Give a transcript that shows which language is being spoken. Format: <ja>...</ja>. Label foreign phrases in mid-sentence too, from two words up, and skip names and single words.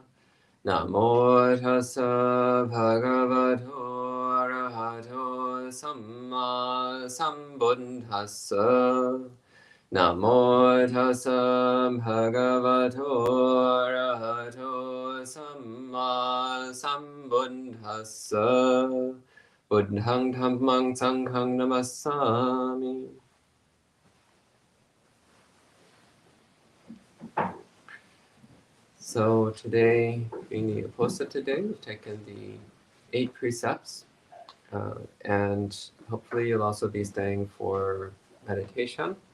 <pi>Namo tassa bhagavato arahato samma sambuddhassa. Namo tassa bhagavato arahato samma sambuddhassa. Buddhang dhammang sanghang namassami.</pi> <en>So today, being the Uposatha day, we've taken the 8 precepts, and hopefully you'll also be staying for meditation.</en>